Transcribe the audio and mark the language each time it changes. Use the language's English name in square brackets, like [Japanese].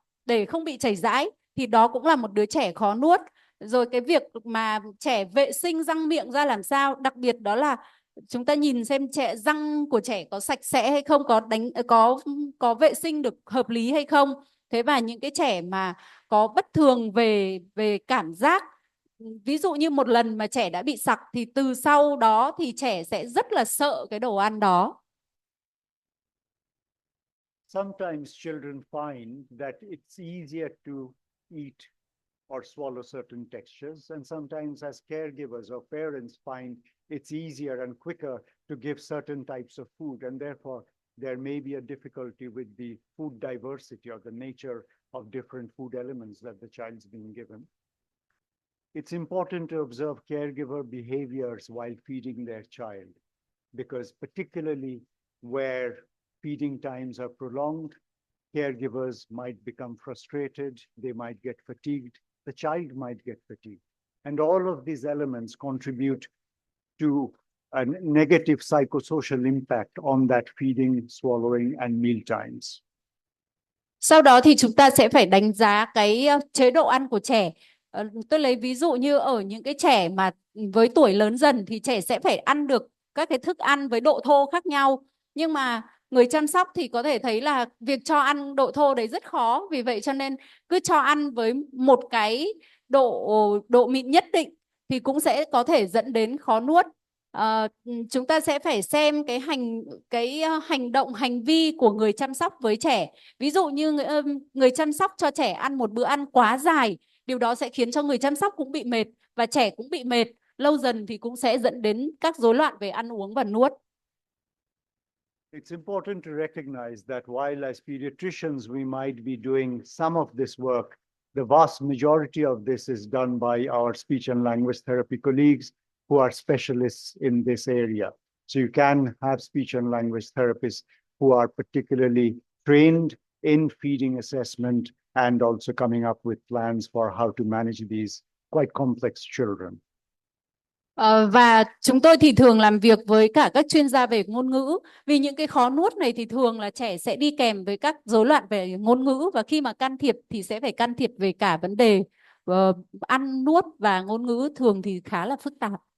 [Vietnamese] để không bị chảy dãi thì đó cũng là một đứa trẻ khó nuốt. Rồi cái việc mà trẻ vệ sinh răng miệng ra làm sao, đặc biệt đó là chúng ta nhìn xem răng của trẻ có sạch sẽ hay không, có vệ sinh được hợp lý hay không. Thế và những cái trẻ mà có bất thường về cảm giác, ví dụ như một lần mà trẻ đã bị sặc thì từ sau đó thì trẻ sẽ rất là sợ cái đồ ăn đó. [English] Sometimes children find that it's easier to eat or swallow certain textures, and sometimes as caregivers or parents find it's easier and quicker to give certain types of food, and therefore there may be a difficulty with the food diversity or the nature of different food elements that the child's being given. It's important to observe caregiver behaviors while feeding their child, because particularly where feeding times are prolonged, caregivers might become frustrated, they might get fatigued, the child might get fatigued. And all of these elements contribute to a negative psychosocial impact on that feeding, swallowing, and meal times. [Vietnamese] Sau đó thì chúng ta sẽ phải đánh giá cái chế độ ăn của trẻ. Tôi lấy ví dụ như ở những cái trẻ mà với tuổi lớn dần thì trẻ sẽ phải ăn được các cái thức ăn với độ thô khác nhau. Nhưng mà người chăm sóc thì có thể thấy là việc cho ăn độ thô đấy rất khó. Vì vậy cho nên cứ cho ăn với một cái độ mịn nhất định thì cũng sẽ có thể dẫn đến khó nuốt. Chúng ta sẽ phải xem cái hành động, hành vi của người chăm sóc với trẻ. Ví dụ như người chăm sóc cho trẻ ăn một bữa ăn quá dài, điều đó sẽ khiến cho người chăm sóc cũng bị mệt và trẻ cũng bị mệt. Lâu dần thì cũng sẽ dẫn đến các rối loạn về ăn uống và nuốt. [English] It's important to recognize that while as pediatricians we might be doing some of this work, the vast majority of this is done by our speech and language therapy colleagues who are specialists in this area. So you can have speech and language therapists who are particularly trained in feeding assessment and also coming up with plans for how to manage these quite complex children. [Vietnamese] Và chúng tôi thì thường làm việc với cả các chuyên gia về ngôn ngữ. Vì những cái khó nuốt này thì thường là trẻ sẽ đi kèm với các rối loạn về ngôn ngữ. Và khi mà can thiệp thì sẽ phải can thiệp về cả vấn đề ăn nuốt và ngôn ngữ, thường thì khá là phức tạp.